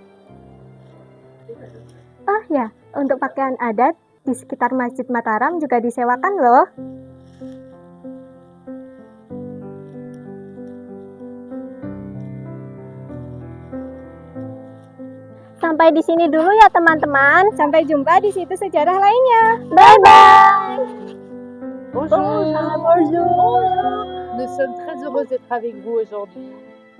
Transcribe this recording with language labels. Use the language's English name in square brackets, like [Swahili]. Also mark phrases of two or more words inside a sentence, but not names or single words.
[Indonesian] Oh ya, untuk pakaian adat di sekitar Masjid Mataram juga disewakan loh. Sampai di sini dulu ya teman-teman. Sampai jumpa di situs sejarah lainnya. Bye-bye. [French] Bonjour. Bonjour. Nous sommes très heureux d'être avec vous aujourd'hui.